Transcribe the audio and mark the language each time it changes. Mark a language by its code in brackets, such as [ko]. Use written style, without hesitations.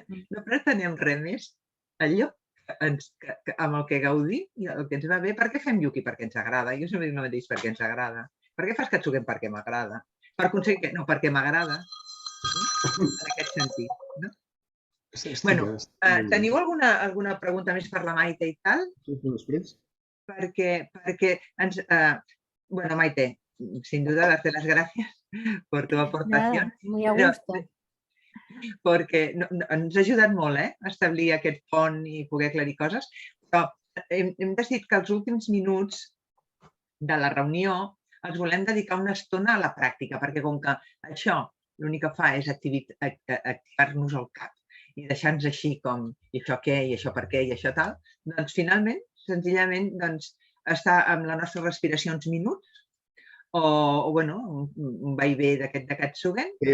[ca] No pretenem res més. Allò amb el que gaudim i el que ens va bé. Per què fem Yuki? Perquè ens agrada. Jo sempre dic el mateix, perquè ens agrada. Per què fas Katsugen? Perquè m'agrada. Per aconseguir què? No, perquè m'agrada. En aquest sentit. Bueno, teniu alguna pregunta més per la Maite i tal? Perquè ens... [es] Bueno, Maite, sin duda darte las gracias por tu aportación. Muy a gusto. [ca] Perquè ens ha ajudat molt a establir aquest pont i poder aclarir coses, però hem decidit que els últims minuts de la reunió els volem dedicar una estona a la pràctica, perquè com que això l'únic que fa és activar-nos el cap i deixar-nos així com i això què, i això per què, i això tal, doncs finalment, senzillament, estar amb la nostra respiració uns minuts o bueno, un vaivé d'aquest de Katsugen.